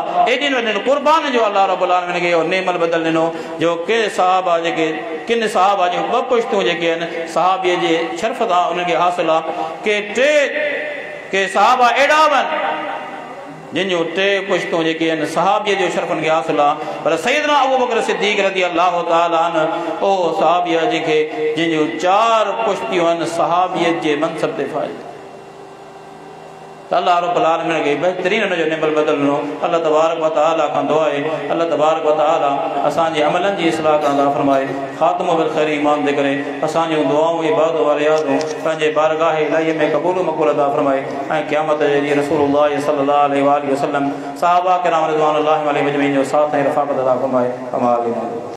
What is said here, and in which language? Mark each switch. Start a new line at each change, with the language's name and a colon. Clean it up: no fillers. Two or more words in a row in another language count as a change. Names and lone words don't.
Sindhi: एॾिन वॾिन क़ुर्बान जो
Arabic: الله رب العالمين
Sindhi: खे नेमल बदल ॾिनो जो के सहाबा जेके किन सहाबा जूं ॿ पुश्तूं जेके आहिनि सहाबीअ जे शर्फ़ सां उनखे हासिल आहे, के सहाबा अहिड़ा आहिनि जिन जूं टे पुश्तूं जेके आहिनि सहाबीअ जो शर्फ़नि खे हासिल आहे, पर सैयदना अबू बकर सिद्दीक़
Arabic: رضي الله تعالى عنه
Sindhi: ओ सहाबीअ जेके जिन जूं चार पुश्तियूं आहिनि सहाबीअत जे मनसब ते फ़ाइल त
Arabic: الله رب العالمين
Sindhi: खे बहितरीन हुनजो नेमल बदल ॾिनो।
Arabic: الله تبارك وتعالى
Sindhi: खां दुआ आहे
Arabic: الله تبارك وتعالى
Sindhi: असांजे अमलनि जी इस्लाह कंदा फरमाए, ख़ात्मो बिल ख़ैर ईमान दे करे असांजूं दुआऊं इबादत वारे यादूं पंहिंजे बारगाह इलाही में क़बूल मक़बूल अता फरमाए ऐं क़यामत जे ॾींहुं रसूलुल्लाह
Arabic: صلى الله عليه وسلم
Sindhi: सहाबा किराम
Arabic: رضوان الله عليهم أجمعين
Sindhi: जो साथ ऐं रफ़ाक़त अता फरमाए।